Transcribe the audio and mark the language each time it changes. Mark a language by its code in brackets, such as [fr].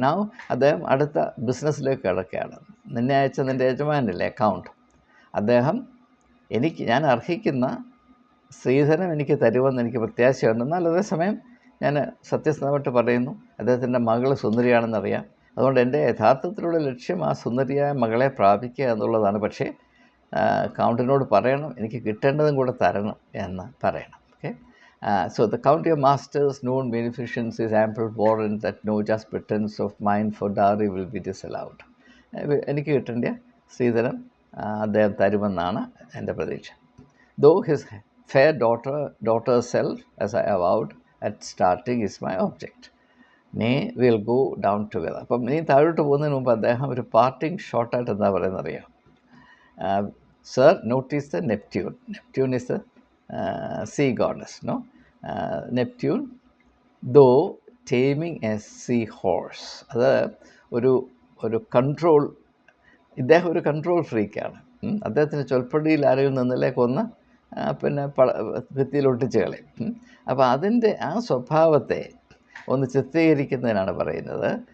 [ml] Now അദ്ദേഹം അടുത്ത ബിസിനസ്സിലേക്ക് കിടക്കുകയാണ്. നിന്നെ അയച്ച നിൻ്റെ യജമാനല്ലേ അക്കൗണ്ട്, അദ്ദേഹം ഞാൻ അർഹിക്കുന്ന സ്ത്രീധനം എനിക്ക് തരുമെന്ന് എനിക്ക് പ്രത്യാശയുണ്ട്. എന്നാൽ അതേസമയം ഞാൻ സത്യസന്ധമായിട്ട് പറയുന്നു, അദ്ദേഹത്തിൻ്റെ മകൾ സുന്ദരിയാണെന്നറിയാം. അതുകൊണ്ട് എൻ്റെ യഥാർത്ഥത്തിലുള്ള ലക്ഷ്യം ആ സുന്ദരിയായ മകളെ പ്രാപിക്കുക എന്നുള്ളതാണ്. പക്ഷേ കൗണ്ടിനോട് പറയണം എനിക്ക് കിട്ടേണ്ടതും കൂടെ തരണം എന്ന് പറയണം. [en] Okay, so the county of masters known beneficence is ample warrant that no just pretense of mine for dowry will be disallowed. [ml] എനിക്ക് കിട്ടേണ്ട സ്ത്രീധനം അദ്ദേഹം തരുമെന്നാണ് എൻ്റെ പ്രതീക്ഷ. [en] Though his fair daughter's self, as I avowed at starting, is my object. Nay, we'll go down together. [ml] അപ്പം ഇനി താഴോട്ട് പോകുന്നതിന് മുമ്പ് അദ്ദേഹം ഒരു പാർട്ടിങ് ഷോർട്ടായിട്ട് എന്താ പറയുന്നത് അറിയാം. [en] Sir, notice the Neptune. Neptune is the sea goddess, no? Neptune, though taming a sea horse. [ml] അത് ഒരു കൺട്രോൾ, ഇദ്ദേഹം ഒരു കൺട്രോൾ ഫ്രീക്കാണ്. അദ്ദേഹത്തിന് ചൊൽപ്പടിയിൽ ആരെങ്കിലും നിന്നില്ലേ കൊന്ന് പിന്നെ ഭിത്തിയിലൊട്ടിച്ച് കളയും. അപ്പോൾ അതിൻ്റെ ആ സ്വഭാവത്തെ ഒന്ന് ചിത്രീകരിക്കുന്നതിനാണ് പറയുന്നത്.